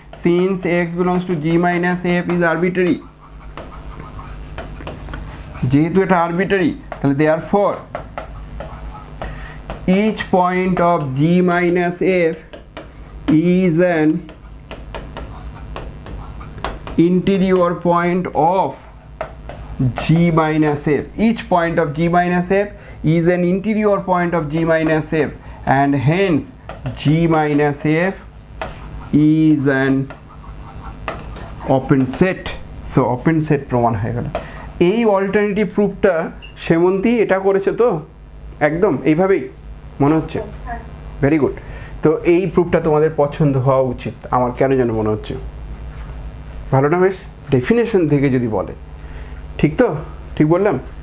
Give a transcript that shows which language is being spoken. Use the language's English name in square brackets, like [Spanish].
[English] since X belongs to G minus F is arbitrary, [Bangla] যেহেতু এটা arbitrary, তাহলে [English] Therefore each point of G minus F is an interior point of G minus F. Each point of G minus F is an interior point of G minus F, and hence G minus F is an open set. So open set [Bangla] প্রমাণ হয়ে গেল। এই alternative প্রুফটা Semonti এটা করেছে তো, একদম এইভাবেই মনে হচ্ছে। [English] Very good. [Bangla] তো এই প্রুফটা তোমাদের পছন্দ হওয়া উচিত, আমার কেন যেন মনে হচ্ছে। ভালো না? বেশ, ডেফিনেশন থেকে যদি বলে, ঠিক তো? ঠিক বললাম?